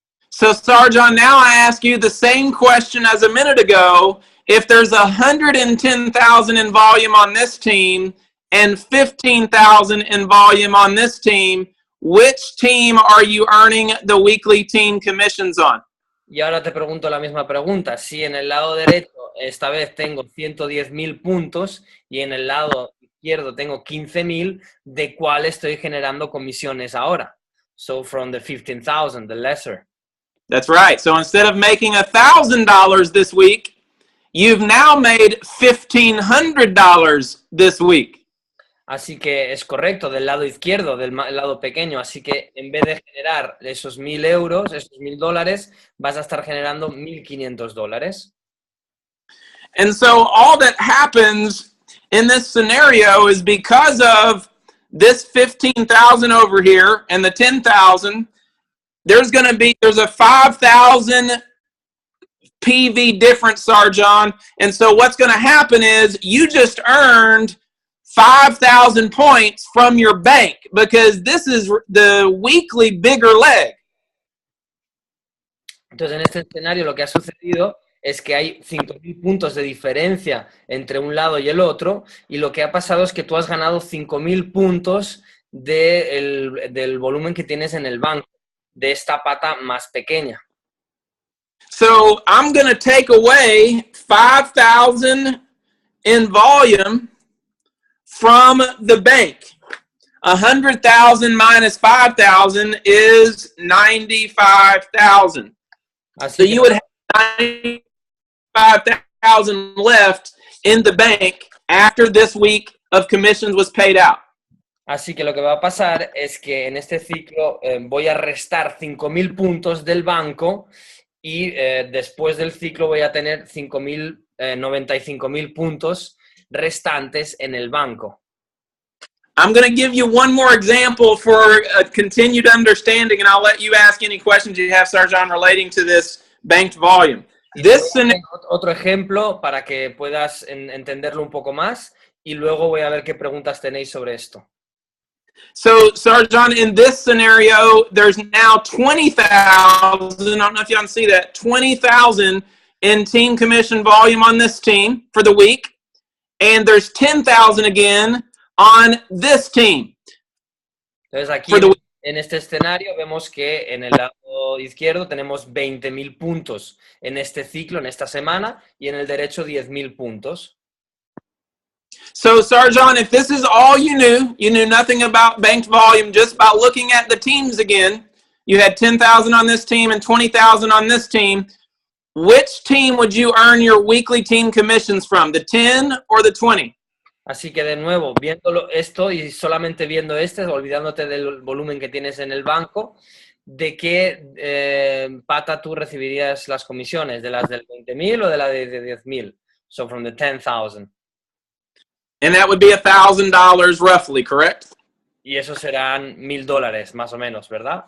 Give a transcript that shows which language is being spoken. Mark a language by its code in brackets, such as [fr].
[en] So Sarjan, now I ask you the same question as a minute ago. If there's 110,000 in volume on this team and 15,000 in volume on this team, which team are you earning the weekly team commissions on? [es] Y ahora te pregunto la misma pregunta. Si en el lado derecho esta vez tengo 110,000 puntos y en el lado izquierdo tengo 15,000, ¿de cuál estoy generando comisiones ahora? [en] So from the 15,000, the lesser. That's right. So instead of making $1,000 this week, you've now made $1,500 this week. [es] Así que es correcto, del lado izquierdo, del lado pequeño. Así que en vez de generar esos 1,000 euros, esos $1,000, vas a estar generando $1,500. [en] And so all that happens in this scenario is because of this 15,000 over here and the 10,000, there's a 5,000 PV difference, Sarjan. And so what's going to happen is you just earned 5,000 points from your bank because this is the weekly bigger leg. [es] Entonces, en este escenario lo que ha sucedido es que hay 5,000 puntos de diferencia entre un lado y el otro, y lo que ha pasado es que tú has ganado 5,000 puntos del volumen que tienes en el banco, de esta pata más pequeña. [en] So I'm going to take away 5,000 in volume from the bank. 100,000 minus 5,000 is 95,000. So you would have 95,000 left in the bank after this week of commissions was paid out. [es] Así que lo que va a pasar es que en este ciclo voy a restar 5.000 puntos del banco y después del ciclo voy a tener 95.000 puntos restantes en el banco. [en] I'm going to give you one more example for a continued understanding, and I'll let you ask any questions you have, Sarjan, relating to this banked volume. [es] Otro ejemplo para que puedas entenderlo un poco más y luego voy a ver qué preguntas tenéis sobre esto. [en] So, Sarjan, in this scenario, there's now 20,000, I don't know if you can see that, 20,000 in team commission volume on this team for the week, and there's 10,000 again on this team. [es] Entonces aquí en este escenario vemos que en el lado izquierdo tenemos 20.000 puntos en este ciclo, en esta semana, y en el derecho 10.000 puntos. [en] So, Sarjan, if this is all you knew nothing about banked volume just by looking at the teams again, you had 10,000 on this team and 20,000 on this team, which team would you earn your weekly team commissions from, the 10 or the 20? [es] Así que de nuevo, viendo esto y solamente viendo olvidándote del volumen que tienes en el banco, ¿de qué pata tú recibirías las comisiones? ¿De las del 20.000 o de la de 10.000? [en] So from the 10,000. And that would be $1,000 roughly, correct? [es] Y eso serán $1,000 más o menos, ¿verdad?